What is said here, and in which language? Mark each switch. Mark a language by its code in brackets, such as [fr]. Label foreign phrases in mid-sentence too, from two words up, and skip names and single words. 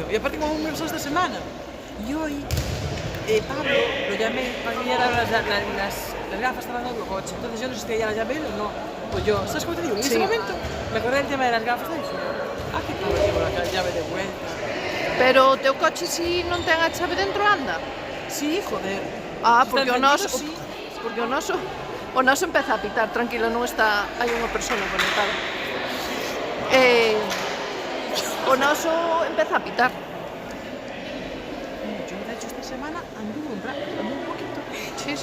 [es] Y aparte como me pasó esta semana. Y hoy, Pablo, lo llamé para que me diera las gafas estaban en el coche. Entonces yo no sé si ya las llamé o no. Pues yo, ¿sabes cómo te digo? En ese momento me acordé del tema de las gafas y dije, que Pablo llevo la llave de vuelta. [gl] Pero o teu coche si non ten a chave dentro anda? [es] Sí, joder. [gl] Porque o noso empeza a pitar, tranquila, non está, hai unha persona conectada. O noso empeza a pitar. [es] Yo de hecho esta semana anduve un poquito. Sí.